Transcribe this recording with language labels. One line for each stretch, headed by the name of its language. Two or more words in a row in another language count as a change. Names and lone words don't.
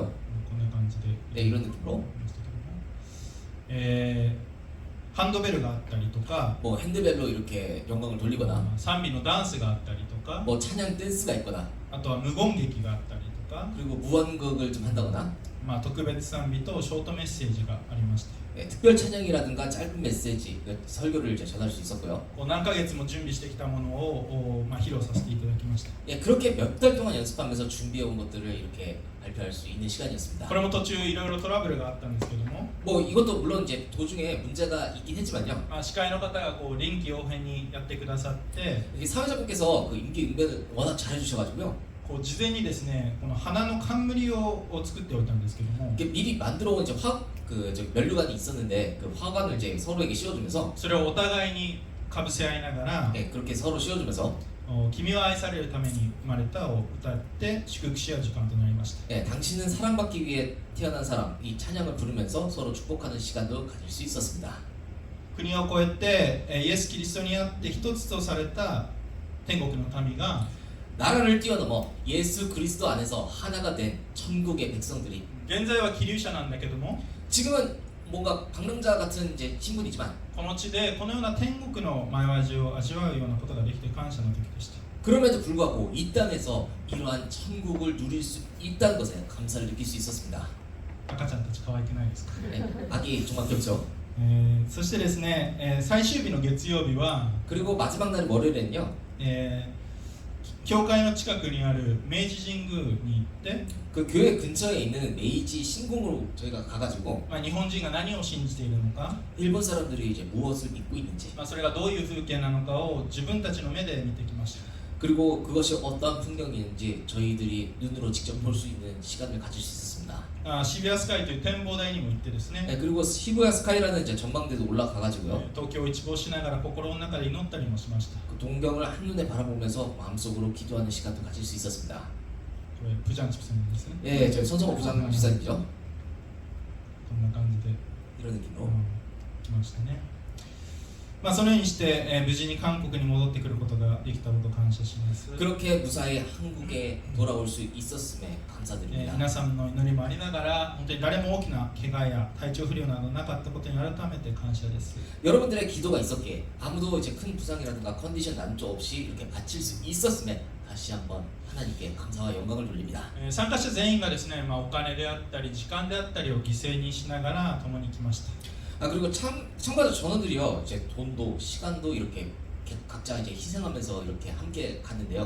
Japanese: こんな感じで、
Korean: 네, 이런 느낌으로
Japanese: ハンドベルがあったりとか、
Korean: 뭐 핸드벨로 이렇게 영광을 돌리거나
Japanese: 賛美のダンスがあったりとか、
Korean: 뭐 찬양 댄스가 있거나
Japanese: あとは無言劇があったりとか、
Korean: 그리고 무언극을 좀 한다거나
Japanese: 特別賛美とショートメッセージがありました。
Korean: 특별 찬양이라든가 짧은 메시지 설교를 이제 전할 수 있었고요.
Japanese: 何ヶ月も準備してきたものを披露させていただきました。
Korean: 예, 그렇게 몇 달 동안 연습하면서 준비해온 것들을 이렇게 발표할 수 있는 시간이었습니다.
Japanese: これも途中いろいろトラブルがあったんですけども、
Korean: 뭐 이것도 물론 이제 도중에 문제가 있긴 했지만요.
Japanese: 司会の方が臨機応変にやってくださって、
Korean: 이게 사회자분께서 그 임기응변을 워낙 잘해주셔가지고요.
Japanese: 事前にですね、この花の冠を作っておいたんですけども、
Korean: 이게 미리 만들어온 이제 면류관이 있었는데 그 화관을 이제 서로에게 씌워주면서
Japanese: それをお互いにかぶせ合いながら、
Korean: 예, 그렇게 서로 씌워주면서
Japanese: 君は愛されるために生まれたを歌って祝福し合う時間となりました。
Korean: 예, 당신은 사랑받기 위해 태어난 사람 이 찬양을 부르면서 서로 축복하는 시간도 가질 수 있었습니다.
Japanese: 国を越えてイエス・キリストにあって一つとされた天国の民が
Korean: 나라를 뛰어넘어 예수 그리스도 안에서 하나가 된 천국의 백성들이
Japanese: 現在は希留者なんだけども、
Korean: 지금은 뭔가 방랑자 같은 이제 신분이지만
Japanese: この地でこのような天国の前味を味わうようなことができて感謝の時でした。
Korean: 그럼에도 불구하고 이 땅에서 이러한 천국을 누릴 수 있다는 것에 감사를 느낄 수 있었습니다.
Japanese: 赤ちゃんたち可愛くないですか？
Korean: 예, 아기 정말 귀엽죠.
Japanese: そしてですね、最終日の月曜日は、
Korean: 그리고 마지막 날 월요일에는요.
Japanese: 教会の近くにある明治神宮に行って、
Korean: 그 교회 근처에 있는 메이지 신궁으로 저희가 가가지고
Japanese: 日本人が何を信じているのか、
Korean: 일본 사람들이 이제 무엇을 믿고 있는지
Japanese: それがどういう風景なのかを自分たちの目で見てきました。
Korean: 그리고 그것이 어떠한 풍경인지 저희들이 눈으로 직접 볼 수 있는 시간을 가질 수 있었습니다.
Japanese: 渋谷スカイという展望台にも行ってですね、
Korean: 네, 그리고 시부야 스카이라는 이제 전망대도 올라가가지고요.
Japanese: 東京を一望しながら心の中で祈ったりもしました。
Korean: 그 동경을 한눈에 바라보면서 마음속으로 기도하는 시간도 가질 수 있었습니다.
Japanese: これ
Korean: 부장 집사님
Japanese: ですね。
Korean: 예, 저희 손성호 부장 지사님이죠.
Japanese: こんな感じで
Korean: 이런 느낌으로.
Japanese: 来ましたね。まあ、そのようにして、無事に韓国に戻ってくることができたことを感謝します。
Korean: 그렇게 무사히 한국에 돌아올 수 있었음에 감사드립니다.
Japanese: 皆さんの祈りもありながら本当に誰も大きな怪我や体調不良などなかったことに改めて感謝です。
Korean: 여러분들의 기도가 있었기에 아무도 이제 큰 부상이라든가 컨디션 난조 없이 이렇게 바칠 수 있었음에 다시 한번 하나님께 감사와 영광을 돌립니다.
Japanese: 参加者全員がですね、お金であったり時間であったりを犠牲にしながら共に来ました。
Korean: 그리고 참가자 전원들이요 이제 돈도 시간도 이렇게 각자 이제 희생하면서 이렇게 함께 갔는데요.